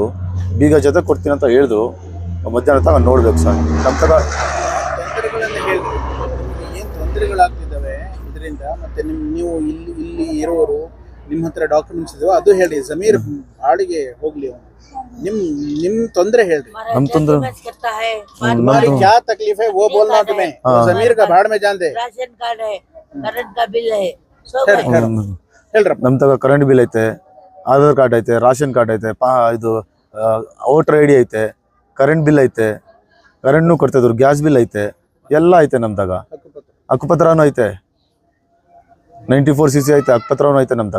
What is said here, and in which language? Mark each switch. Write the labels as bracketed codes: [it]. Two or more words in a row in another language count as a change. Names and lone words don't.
[kn] ಬೀಗ ಜೊತೆ ಕೊಡ್ತೀನಿ ಅಂತ ಹೇಳಿದ್ರು. ಮಧ್ಯಾಹ್ನ ತನಕ ನೋಡ್ಬೇಕು ಸರ್. ನಮ್ಮ ತಗ ತೊಂದರೆಗಳನ್ನ ಹೇಳ್ರಿ, ಏನ್ ತೊಂದರೆಗಳಾಗ್ತಿದ್ದಾವೆ ಇದರಿಂದ. ಮತ್ತೆ ನೀವು ಇಲ್ಲಿ ಇರೋರು ನಿಮ್ಮ ಹತ್ರ ಡಾಕ್ಯುಮೆಂಟ್ಸ್ ಇದಾವೆ ಅದು ಹೇಳಿ. ಜಮೀರ್ ಬಾಡಿಗೆ ಹೋಗ್ಲಿ, ನಿಮ್ ತೊಂದರೆ ಹೇಳ್ರಿ. ನಮ್ಮ ತೊಂದರೆ [hi] तुम्हारी क्या तकलीफ है वो बोलना तुम्हें. जमीर का भाड़ में जान दे. [en] ration card [hi] है, करंट का बिल है, [kn] ಹೇಳ್ರಪ್ಪ. ನಮ್ಮ ತಗ [en] current bill [kn] ಐತೆ, ಆಧಾರ್ ಕಾರ್ಡ್ ಐತೆ, [en] ration card [kn] ಐತೆ, ಇದು [en] voter ID [kn] ಐತೆ, [en] current bill [kn] ಐತೆ, ಕರೆಂಟ್ನು ಕೊಡ್ತಾಯಿದ್ರು, [en] gas bill [kn] ಐತೆ, ಎಲ್ಲ ಐತೆ ನಮ್ಮ ತಗ. ಹಕ್ಕುಪತ್ರನೂ ಐತೆ, 94cc ಐತೆ, ಹಕ್ಕುಪತ್ರನೂ ಐತೆ ನಮ್ಮ ತಗ.